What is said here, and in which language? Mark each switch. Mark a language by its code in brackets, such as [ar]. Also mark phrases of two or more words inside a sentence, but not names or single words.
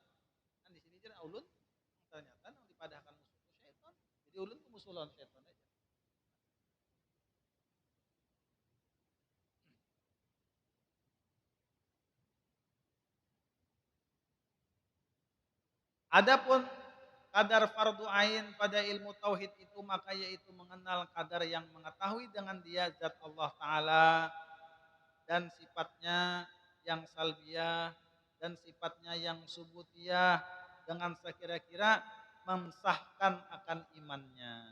[bjn] Kan di sini jadi ulun ternyata yang dipadahkan musuh itu syaitan. Jadi ulun tuh musuh lawan syaitan aja. [id] Adapun kadar fardu ain pada ilmu tauhid itu maka yaitu mengenal kadar yang mengetahui dengan dia zat Allah taala dan sifatnya yang salbiyah dan sifatnya yang subutiyah dengan sekira-kira mensahkan akan imannya.